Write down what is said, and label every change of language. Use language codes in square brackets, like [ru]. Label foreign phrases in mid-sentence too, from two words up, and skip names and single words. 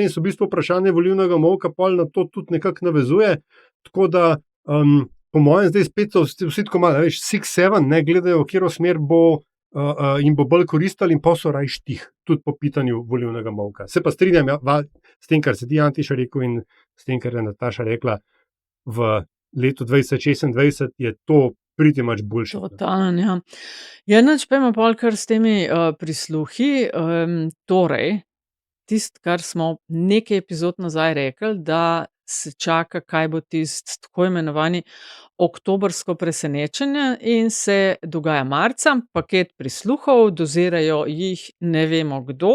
[sl] In so v bistvu vprašanje volilnega molka pol na to tudi nekako navezuje, tako da po mojem zdaj spet so vsi tako malo, 6-7, ne gledajo, v katero smer jim bo bolj koristilo in pa so rajš tih, tudi po pitanju volilnega molka. Se pa strinjam s tem, kar se ti Antiša rekel in s tem, kar je Nataša rekla, v letu 2026 je to [en] pretty much bullshit. [sl] Totalno, ja. Ja, nič pojmo pol kar s temi prisluhi, torej, tisto, kar smo nekaj epizod nazaj rekli, da se čaka, kaj bo tisto tako imenovani oktobrsko presenečenje in se dogaja marca, paket prisluhov, dozirajo jih ne vemo kdo.